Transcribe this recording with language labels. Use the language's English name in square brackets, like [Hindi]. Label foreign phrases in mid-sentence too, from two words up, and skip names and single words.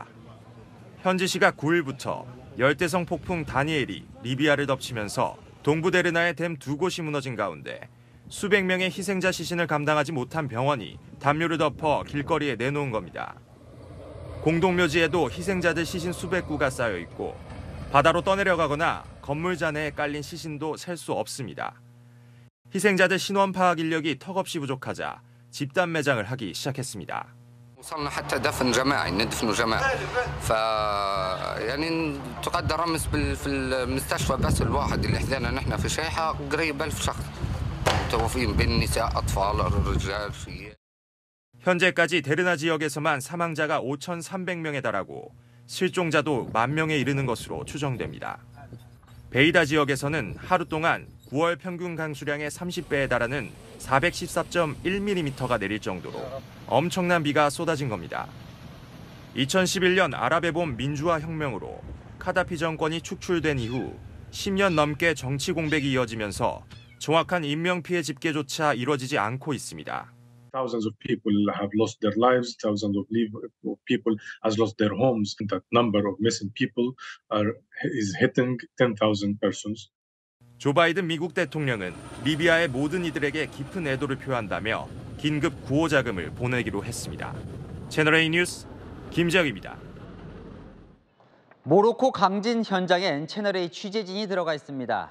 [Korean] 현지 시각 9일부터 열대성 폭풍 다니엘이 리비아를 덮치면서 동부 데르나의 댐 2곳이 무너진 가운데 수백 명의 희생자 시신을 감당하지 못한 병원이 담요를 덮어 길거리에 내놓은 겁니다. 공동묘지에도 희생자들 시신 수백 구가 쌓여 있고 바다로 떠내려가거나 건물 잔해에 깔린 시신도 셀 수 없습니다. 희생자들 신원 파악 인력이 턱없이 부족하자 집단 매장을 하기 시작했습니다. [Arabic] وصلنا حتى دفن جماعي ندفنوا جماعي يعني تقدر رمز في المستشفى بس الواحد اللي حذينا نحن في شيحه قريب 1000 شخص متوفين بين النساء اطفال الرجال [Korean] 현재까지 데르나 지역에서만 사망자가 5,300명에 달하고 실종자도 10,000명에 이르는 것으로 추정됩니다. 베이다 지역에서는 하루 동안 9월 평균 강수량의 30배에 달하는 414.1mm가 내릴 정도로 엄청난 비가 쏟아진 겁니다. 2011년 아랍의 봄 민주화 혁명으로 카다피 정권이 축출된 이후 10년 넘게 정치 공백이 이어지면서 정확한 인명피해 집계조차 이루어지지 않고 있습니다. [English] Thousands of people have lost their lives, thousands of people has lost their homes. That number of missing people is hitting 10,000 persons. [Korean] 조 바이든 미국 대통령은 리비아의 모든 이들에게 깊은 애도를 표한다며 긴급 구호 자금을 보내기로 했습니다. 채널A 뉴스 김재혁입니다. 모로코 강진 현장엔 채널A 취재진이 들어가 있습니다.